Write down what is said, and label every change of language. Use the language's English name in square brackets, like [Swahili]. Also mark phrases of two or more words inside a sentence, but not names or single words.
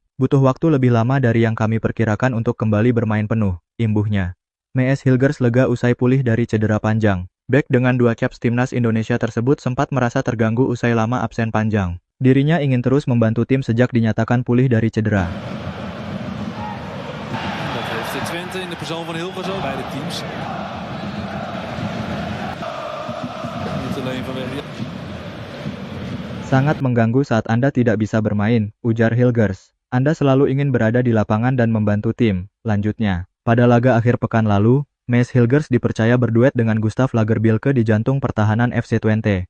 [Indonesian] Butuh waktu lebih lama dari yang kami perkirakan untuk kembali bermain penuh, imbuhnya. Mees Hilgers lega usai pulih dari cedera panjang. Bek dengan 2 caps timnas Indonesia tersebut sempat merasa terganggu usai lama absen panjang. Dirinya ingin terus membantu tim sejak dinyatakan pulih dari cedera. [Dutch] Dat heeft Twente in de persoon van Hilgers ook. Beide teams. [Indonesian] Sangat mengganggu saat Anda tidak bisa bermain, ujar Hilgers. Anda selalu ingin berada di lapangan dan membantu tim, lanjutnya. Pada laga akhir pekan lalu, Mees Hilgers dipercaya berduet dengan Gustav Lagerbielke di jantung pertahanan FC Twente.